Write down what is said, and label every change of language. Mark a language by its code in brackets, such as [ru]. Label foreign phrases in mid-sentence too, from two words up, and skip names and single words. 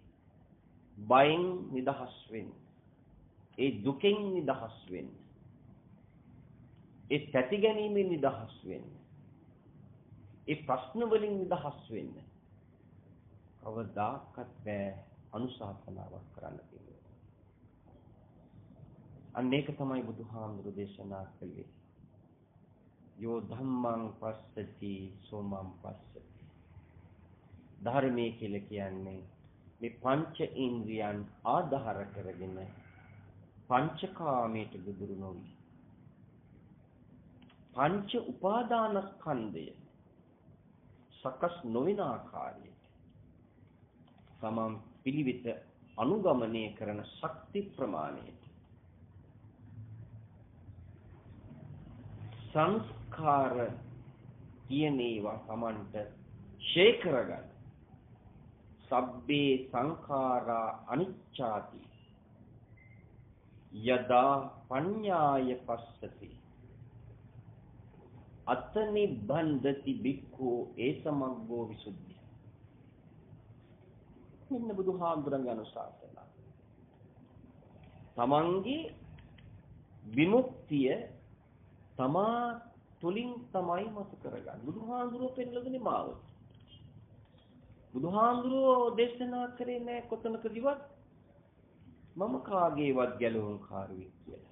[si] බයෙන් නිදහස් වෙන්න ඒ දුකෙන් නිදහස් වෙන්න ඒ තැති ගැනීමෙන් නිදහස් වෙන්න. ඒ ප්‍රශ්න වලින් නිදහස් වෙන්න. කවදාකවත් බෑ අනුශාසනාවක් කරන්න කියලා. අන්න ඒක තමයි බුදුහාමුදුරු දේශනා කළේ. [pi] යෝ ධම්මං පස්සති සෝමං පස්සති. [si] ධර්මයේ කියලා කියන්නේ මේ පංච ඉන්ද්‍රියන් ආධාර කරගෙන පංචකාමයට ගොදුරු නොවි. පංච උපාදානස්කන්ධය සකස් නොවන ආකාරයට තමන් පිළිවෙත අනුගමනය කරන ශක්ති ප්‍රමාණයට සංස්කාර කියන ඒවා තමන්ට ෂේ කරගන්න. [pi] සබ්බේ සංඛාරා අනිච්චාති යදා පඤ්ඤාය පස්සති අතනි බන්ධති බික්ඛු ඒසමග්ගෝ විසුද්ධිය. [si] මෙන්න බුදුහාමුදුරන්ගේ අනුශාසනා. තමන්ගේ විමුක්තිය තමා තුලින් තමයි මත කරගන්න. බුදුහාමුදුරුවෝ පෙන්නලා දෙන්නේ මාවත. බුදුහාමුදුරුවෝ දේශනා කරේ නැහැ කොතනකදීවත් මම කාගේවත් ගැලවුම්කාරයෙක් කියලා.